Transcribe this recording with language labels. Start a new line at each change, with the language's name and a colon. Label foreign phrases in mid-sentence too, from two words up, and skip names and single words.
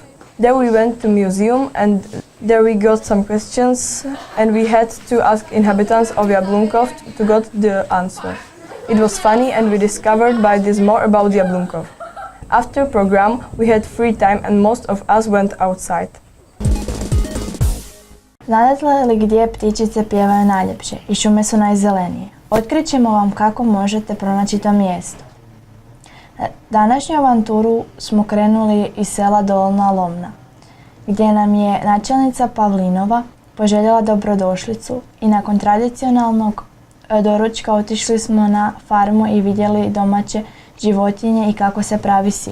English: There we went to museum and there we got some questions and we had to ask inhabitants of Jablunkov to get the answer. It was funny and we discovered by this more about Jablunkov. After program, we had free time and most of us went outside.
Croatian: Znate li gdje ptičice pjevaju najljepše i šume su najzelenije? Otkrit ćemo vam kako možete pronaći to mjesto. Današnju avanturu smo krenuli iz sela Dolna Lomna, gdje nam je načelnica Pavlinova poželjela dobrodošlicu i nakon tradicionalnog doručka otišli smo na farmu i vidjeli domaće životinje i kako se pravi sir.